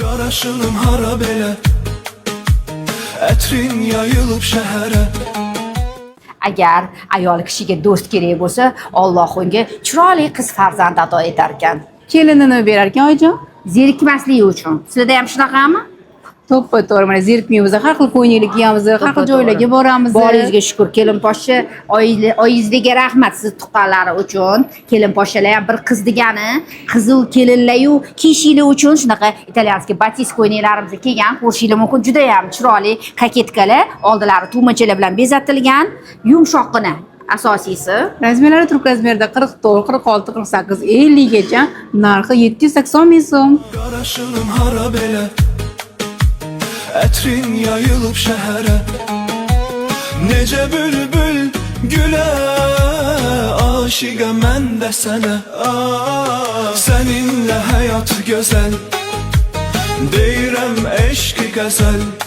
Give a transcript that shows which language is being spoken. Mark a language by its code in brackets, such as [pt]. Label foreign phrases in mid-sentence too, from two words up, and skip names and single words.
[az] Qaraşınım hara belə, ətrin yayılıb şəhərə. [uz] Agar ayol kishiga do'st kerak bo'lsa, Alloh unga chiroyli qiz farzand ato etar ekan. Kelinini berar ekan oyijon. Zerikmasligi uchun. Sizlarda ham shunaqami? To'ppa to'g'ri, mana zerikmaymiz, har xil qo'yinlik kiyamiz, har xil joylarga boramiz. Boringizga shukur, kelin poshsha, oyingizga rahmat siz tuqqanlari uchun. Kelin poshshalar ham bir qiz degani, qizil kelinlar-yu kiyishinglar uchun shunaqa [ru] итальянский батист [uz] qo'yinlarimizni kiygan, ko'rishinglar mumkin. Juda ham chiroyli koketkalar, oldilari tugmachalar bilan bezatilgan, yumshoqqina. Asosiysi Razmerlari turk razmerda 44, 46, 48, 50 gacha, narxi 780 ming so'm. [az] Qaraşınım hara belə, ətrin yayılıb şəhərə. Necə bülbül gülə, aşiqə mən də sənə. Səninlə həyat gözəl, deyirəm eşqi qəzəl.